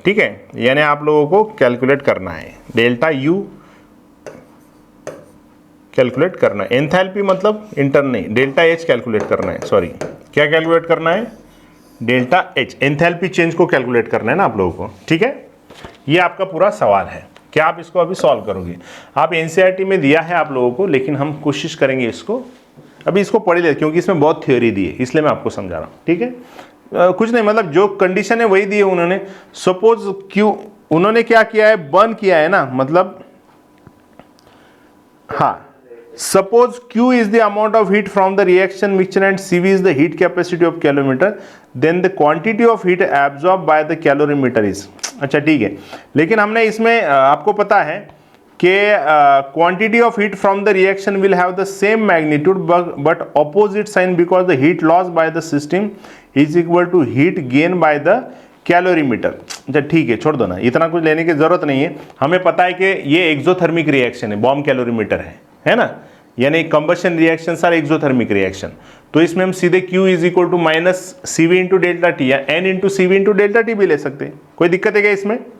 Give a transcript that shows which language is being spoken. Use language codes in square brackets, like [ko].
[hi] ठीक है, यानी आप लोगों को कैलकुलेट करना है, डेल्टा U कैलकुलेट करना है, एंथैल्पी मतलब इंटरनल नहीं, डेल्टा H कैलकुलेट करना है, सॉरी क्या कैलकुलेट करना है, डेल्टा H, एंथैल्पी चेंज को कैलकुलेट करना है ना आप लोगों को। ठीक है, ये आपका पूरा सवाल है। क्या आप इसको अभी सॉल्व करोगे? आप NCERT में दिया है आप लोगों को, लेकिन हम कोशिश करेंगे इसको, अभी इसको पढ़ ले क्योंकि इसमें बहुत थ्योरी दी है, इसलिए मैं आपको समझा रहा हूँ। ठीक है, कुछ नहीं, मतलब जो कंडीशन है वही दी है उन्होंने। [en] suppose Q, [hi] उन्होंने क्या किया है, बर्न किया है ना, मतलब हाँ, [en] suppose Q is the amount of heat from the reaction mixture and CV is the heat capacity of calorimeter, then the quantity of heat absorbed by the calorimeter is। [hi] अच्छा ठीक है, लेकिन हमने इसमें आपको पता है कि [en] quantity of heat from the reaction will have the same magnitude but opposite sign because the heat loss by the system is equal to heat gain by the calorimeter. [hi] अच्छा ठीक है, छोड़ दो ना, इतना कुछ लेने की जरूरत नहीं है, हमें पता है कि ये एक्सोथर्मिक रिएक्शन है, बॉम्ब कैलोरीमीटर है ना, यानी [en] Combustion reactions are exothermic reaction. [hi] तो इसमें हम सीधे Q is equal to minus CV into delta T या N into CV into delta T भी ले सकते हैं। कोई दिक्कत है क्या इसमें?